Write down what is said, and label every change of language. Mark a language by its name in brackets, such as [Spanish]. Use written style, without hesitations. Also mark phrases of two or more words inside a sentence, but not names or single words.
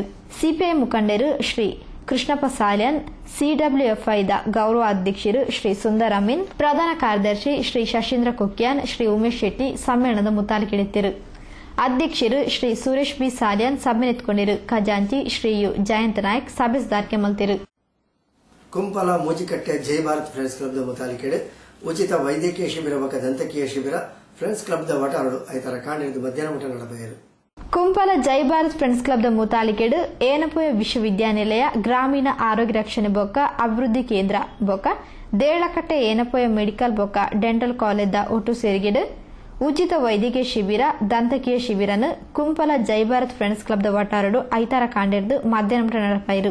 [Tulu] ಸಿಪಿಐ ಮುಖಂಡರು ಶ್ರೀ ಕೃಷ್ಣಪ್ಪ ಸಾಲ್ಯನ್, ಸಿಡಬ್ಲ್ಯೂಎಫ್ಐದ ಗೌರವ ಅಧ್ಯಕ್ಷರು ಶ್ರೀ ಸುಂದರ್ ಅಮೀನ್, ಪ್ರಧಾನ ಕಾರ್ಯದರ್ಶಿ ಶ್ರೀ ಶಶೀಂದ್ರ ಕುಕ್ಯಾನ್, ಶ್ರೀ ಉಮೇಶ್ ಶೆಟ್ಟಿ ಸಮ್ಮೇಳನದ ಮುತಾಲಿಕೆಡಿದ್ದರು. ಅಧ್ಯಕ್ಷರು ಶ್ರೀ ಸುರೇಶ್ ಬಿ ಸಾಲ್ಯನ್ ಸಭೆ ನೆತ್ಕೊಂಡಿರು. ಖಜಾಂಚಿ ಶ್ರೀ ಯು ಜಯಂತ ನಾಯಕ್ ಸಭೆ ಸುಧಾರಿಕೆ ಮಲ್ತಿರು. ಕುಂಪಲ ಮೂಜಿಕಟ್ಟೆ ಜೈ ಭಾರತ್ ಫ್ರೆಂಡ್ಸ್ ಕ್ಲಬ್ದ ಮುತಾಲಿಕೆಡೆ ಉಚಿತ ವೈದ್ಯಕೀಯ ಶಿಬಿರ ಬಕ ದಂತಕೀಯ ಶಿಬಿರ ಫ್ರೆಂಡ್ಸ್ ಕ್ಲಬ್ದ ವಟಾರಡು ಐತರ ಕಾಣಿದ್ದು ಮಧ್ಯಾಹ್ನ ಊಟ ನಡೆಬಯರು. ಕುಂಪಲ ಜೈ ಭಾರತ್ ಫ್ರೆಂಡ್ಸ್ ಕ್ಲಬ್ದ ಮುತಾಲಿಕೆಡು ಏನಪೋಯ ವಿಶ್ವವಿದ್ಯಾನಿಲಯ ಗ್ರಾಮೀಣ ಆರೋಗ್ಯ ರಕ್ಷಣೆ ಬೊಕ್ಕ ಅಭಿವೃದ್ಧಿ ಕೇಂದ್ರ ಬೊಕ್ಕ ದೇಳಕಟ್ಟೆ ಏನಪೋಯ ಮೆಡಿಕಲ್ ಬೊಕ್ಕ ಡೆಂಟಲ್ ಕಾಲೇಜ್ದ ಒಟ್ಟು ಸೇರಿಗೆಡು ಉಚಿತ ವೈದ್ಯಕೀಯ ಶಿಬಿರ ದಂತಕೀಯ ಶಿಬಿರನ್ನು ಕುಂಪಲ ಜೈ ಭಾರತ್ ಫ್ರೆಂಡ್ಸ್ ಕ್ಲಬ್ ಒಟ್ಟಾರಡು ಐತಾರ ಕಾಂಡಿರ್ದು ಮಧ್ಯಾಹ್ನ ನಡಪಾಯಿರು.